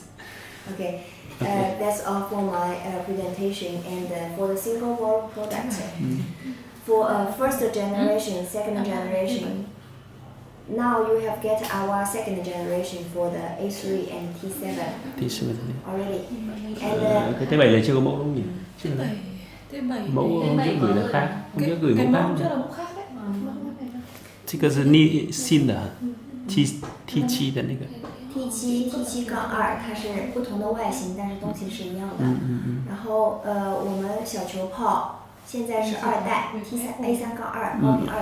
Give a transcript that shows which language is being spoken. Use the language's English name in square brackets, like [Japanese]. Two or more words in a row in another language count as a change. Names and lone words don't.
[English] Okay, that's all for my presentation. And for the single wall product, for first generation, second generation, now you have get our second generation for the A3 and T7 already. And [Vietnamese] Cái T7 là chưa có mẫu đúng không nhỉ? Chưa. Mẫu hôm trước gửi là khác. Hôm trước gửi mẫu khác. [Chinese] 这个是新的 T7 的那个 T7、T7-2，它是不同的外形，但是东西是一样的。然后我们小球炮现在是2代 A3-2，猫咪2代。